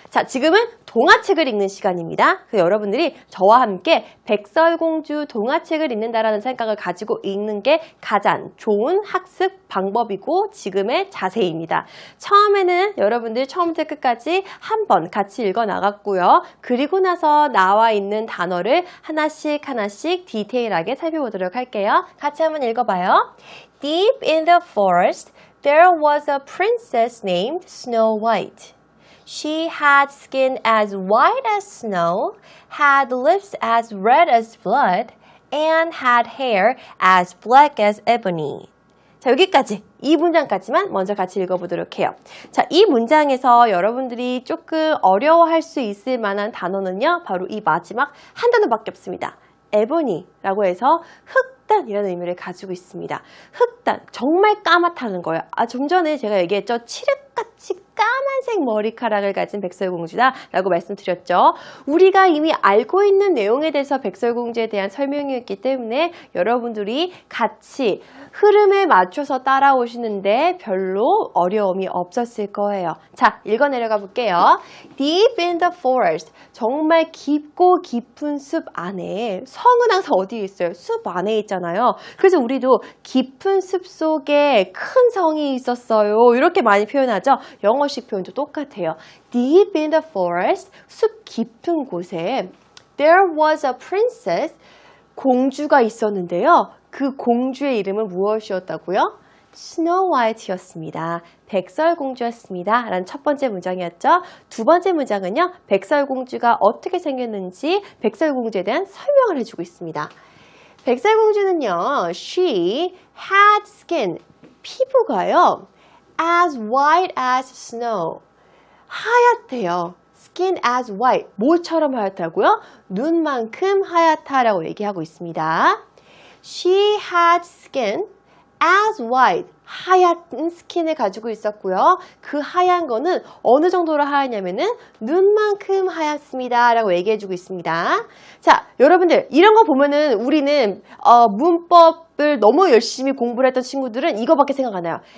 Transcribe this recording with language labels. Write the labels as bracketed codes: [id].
[ko] 자, 지금은 동화책을 읽는 시간입니다. 그래서 여러분들이 저와 함께 백설공주 동화책을 읽는다라는 생각을 가지고 읽는 게 가장 좋은 학습 방법이고 지금의 자세입니다. 처음에는 여러분들 처음부터 끝까지 한번 같이 읽어 나갔고요. 그리고 나서 나와 있는 단어를 하나씩 디테일하게 살펴보도록 할게요. 같이 한번 읽어봐요. [en] Deep in the forest, there was a princess named Snow White. She had skin as white as snow, had lips as red as blood, and had hair as black as ebony. [ko] 자, 여기까지, 이 문장까지만 먼저 같이 읽어보도록 해요. 자, 이 문장에서 여러분들이 조금 어려워할 수 있을 만한 단어는요, 바로 이 마지막 한 단어밖에 없습니다. 에보니라고 해서 흑단이라는 의미를 가지고 있습니다. 흑단, 정말 까맣다는 거예요. 좀 전에 제가 얘기했죠. 칠흑같이 까만색 머리카락을 가진 백설공주다 라고 말씀드렸죠. 우리가 이미 알고 있는 내용에 대해서 백설공주에 대한 설명이었기 때문에 여러분들이 같이 흐름에 맞춰서 따라오시는데 별로 어려움이 없었을 거예요. 자, 읽어 내려가 볼게요. [en] Deep in the forest, [ko] 정말 깊고 깊은 숲 안에, 성은 항상 어디에 있어요? 숲 안에 있잖아요. 그래서 우리도 깊은 숲 속에 큰 성이 있었어요. 이렇게 많이 표현하죠. 영어식 표현도 똑같아요. [en] Deep in the forest, [ko] 숲 깊은 곳에 [en] there was a princess, [ko] 공주가 있었는데요. 그 공주의 이름은 무엇이었다고요? 스노우 화이트였습니다. 백설공주였습니다. 라는 첫 번째 문장이었죠. 두 번째 문장은요, 백설공주가 어떻게 생겼는지 백설공주에 대한 설명을 해주고 있습니다. 백설공주는요, [en] she had skin, [ko] 피부가요, [en] as white as snow, [ko] 하얗대요. [en] skin as white, [ko] 뭐처럼 하얗다고요? 눈만큼 하얗다라고 얘기하고 있습니다. [en] She had skin as white, [ko] 하얀 스킨을 가지고 있었고요. 그 하얀 거는 어느 정도로 하얗냐면은 눈만큼 하얗습니다 라고 얘기해주고 있습니다. 자, 여러분들 이런 거 보면은 우리는 문법을 너무 열심히 공부를 했던 친구들은 이거밖에 생각 안 나요.